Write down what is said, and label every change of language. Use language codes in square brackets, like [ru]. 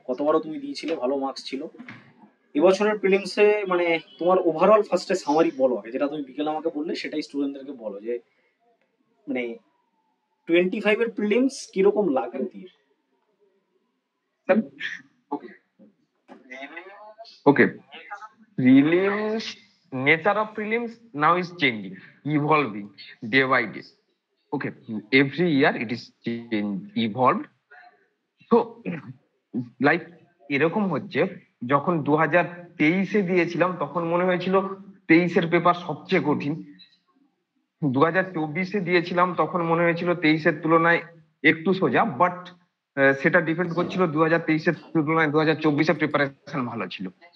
[bn] কতবারও তুমি দিয়েছিলে, ভালো মার্কস ছিল এবছরের প্রিলিমসে? মানে তোমার ওভারঅল ফার্স্টে সামারি বলো আগে, যেটা তুমি বিকেলে আমাকে বললে সেটাই স্টুডেন্টদেরকে বলো, যে মানে 25-এর প্রিলিমস কিরকম লাগলো দিয়ে। [en] Okay, prelims, nature of prelims now is changing, evolving day by day. Okay, every year it is evolved. [bn] So, like এরকম হচ্ছে, যখন 2023-এ দিয়েছিলাম তখন মনে হয়েছিল 23-এর পেপার সবচেয়ে কঠিন। 2024-এ দিয়েছিলাম তখন মনে হয়েছিল 23-এর তুলনায় একটু সোজা, বাট সেটা ডিপেন্ড করছিল 2023-এর তুলনায় 2024-এ প্রিপারেশন ভালো ছিল।